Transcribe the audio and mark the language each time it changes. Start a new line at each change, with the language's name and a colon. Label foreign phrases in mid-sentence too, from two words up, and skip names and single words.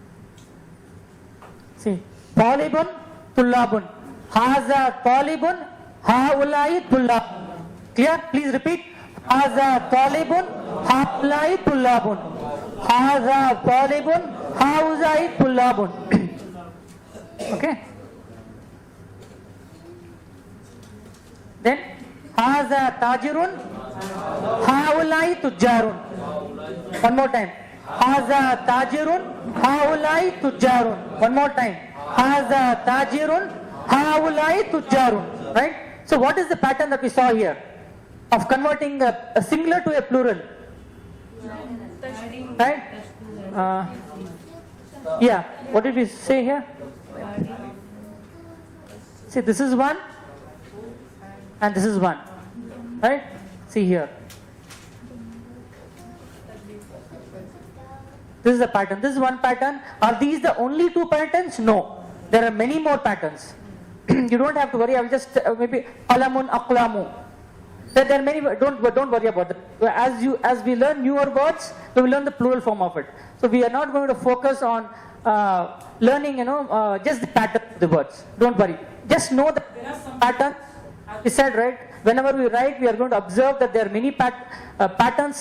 English: See,
Arabic: طالبٌ، طلابٌ. هذا طالبٌ، هؤلاء طلاب.
English: Clear? Please repeat.
Arabic: هذا طالبٌ، هؤلاء طلابٌ. هذا طالبٌ، هؤلاء طلابٌ.
English: Okay?
Arabic: Then, هذا تاجرٌ، هؤلاء تجارٌ.
English: One more time.
Arabic: هذا تاجرٌ، هؤلاء تجارٌ.
English: One more time.
Arabic: هذا تاجرٌ، هؤلاء تجارٌ.
English: Right? So what is the pattern that we saw here of converting a singular to a plural? Right? Yeah. What did we say here? See, this is one and this is one. Right? See here. This is the pattern. This is one pattern. Are these the only two patterns? No. There are many more patterns. You don't have to worry. I will just maybe
Arabic: قلمٌ أقلامُ.
English: There are many. Don't worry about that. As we learn newer words, we will learn the plural form of it. So we are not going to focus on learning, just the pattern of the words. Don't worry. Just know that there are some patterns. We said, right? Whenever we write, we are going to observe that there are many patterns.